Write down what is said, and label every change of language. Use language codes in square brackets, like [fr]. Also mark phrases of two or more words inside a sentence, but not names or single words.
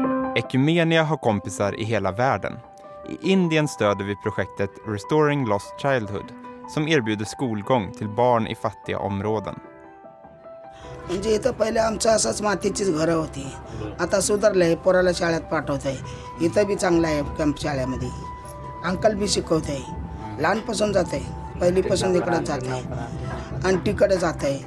[sv] Ekumenia har kompisar i hela världen. I Indien stöder vi projektet Restoring Lost Childhood som erbjuder skolgång till barn i fattiga områden. [mr] म्हणजे इथं पहिले आमचं असंच मातीचीच घरं होती. आता सुधारलंय, पोराला शाळेत पाठवतंय. इथं बी चांगलं आहे कॅम्प शाळेमध्ये. अंकल बी शिकवतंय. लहानपासून जात आहे, पहिलीपासून इकडं जात आहे. आंटीकडे जात आहे.